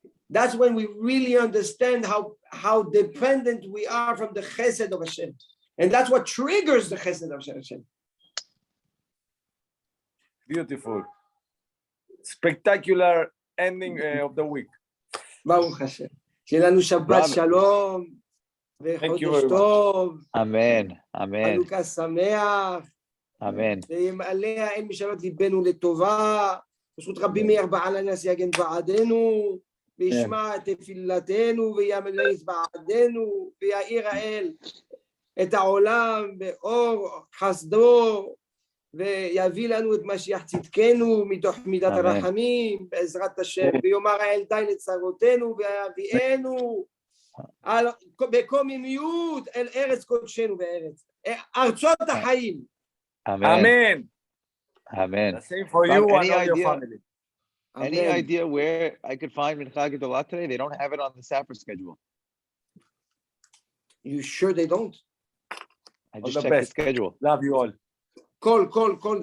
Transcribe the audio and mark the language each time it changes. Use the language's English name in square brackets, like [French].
[English] That's when we really understand how dependent we are from the chesed of Hashem. And that's what triggers the chesed of Hashem. Beautiful. Spectacular ending of the week. Baruch Hashem. [Hebrew] שיהיה לנו שבת שלום וחודש טוב. אמן, אמן. חנוכה שמח. אמן. וימלא האל משאלות ליבנו לטובה. בזכות רבי מאיר בעל הנס יגן בעדנו, וישמע את תפילתנו, וימלא בעדנו, ויאיר האל את העולם באור חסדו, ויביא לנו את משיח צדקנו מתוך מידת הרחמים, בעזרת השם, ויאמר האל די לצרותינו, ויביאנו בקוממיות אל ארץ קודשנו בארץ, ארצות החיים. [English] Amen. Amen. The same for you and all your family. Any idea where I could find Mincha Gedolah today? They don't have it on the Safra schedule. You sure they don't? I just checked the schedule. Love you all. Call them.